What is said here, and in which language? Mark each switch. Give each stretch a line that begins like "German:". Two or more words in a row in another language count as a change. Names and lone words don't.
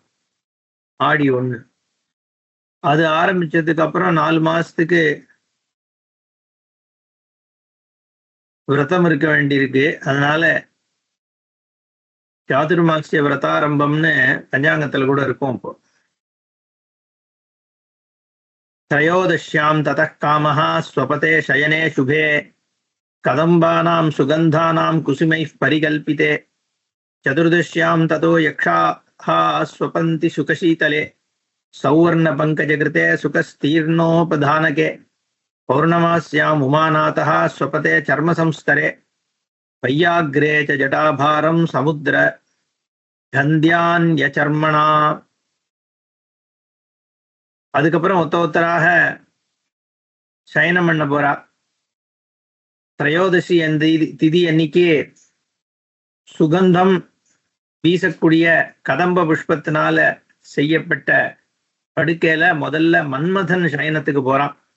Tamil: ஆடி 1 அது ஆரம்பிச்சதுக்கு அப்புறம் 4 மாசத்துக்கு விரதம் இருக்க வேண்டியிருக்கு. அதனால சாதுர்மாசிய விரதாரம்பம்னு பஞ்சாங்கத்துல கூட இருக்கும்.
Sanskrit: இப்போ त्रयोदश्यां ततः कामः स्वपते शयने शुभे कदम्बानां सुगन्धानां कुसुमैः परिकल्पिते चतुर्दश्यां ततो यक्षाः स्वपन्ति सुखशीतले सौवर्णपङ्कजकृते सुखस्तीर्णोपधानके पौर्णमास्याम् उमानाथः स्वपते चर्मसंस्तरे वैयाग्रे च जटाभारं समुद्र गन्ध्यान्यचर्मणा.
Tamil: அதுக்கப்புறம் ஒத்தராக சயனம் பண்ண போறா. திரையோதசி அந்த திதி அன்னைக்கு சுகந்தம் வீசக்கூடிய கதம்ப புஷ்பத்தினால செய்யப்பட்ட படுக்கையில முதல்ல மன்மதன் சயனத்துக்கு போறான்.